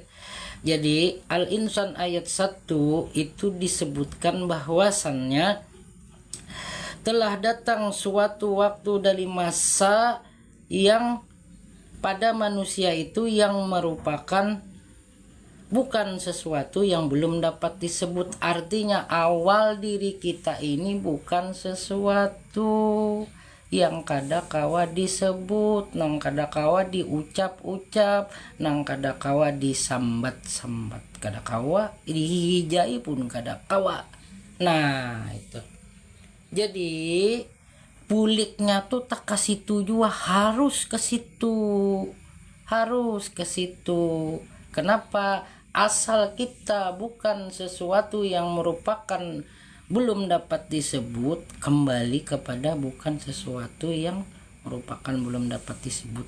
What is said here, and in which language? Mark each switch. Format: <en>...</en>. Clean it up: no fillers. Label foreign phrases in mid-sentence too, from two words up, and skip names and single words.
<id>Jadi Al-Insan ayat 1 itu disebutkan bahwasannya telah datang suatu waktu dari masa yang pada manusia itu yang merupakan bukan sesuatu yang belum dapat disebut. Artinya awal diri kita ini bukan sesuatu yang</id> <bjn>kada kawa disebut, nang kada kawa diucap-ucap, nang kada kawa disambat-sambat, kada kawa dihijai pun kada kawa. Nah itu jadi buliknya tuh tak ke situ juga, harus ke situ, harus ke situ.</bjn> <id>Kenapa? Asal kita bukan sesuatu yang merupakan belum dapat disebut, kembali kepada bukan sesuatu yang merupakan belum dapat disebut.</id>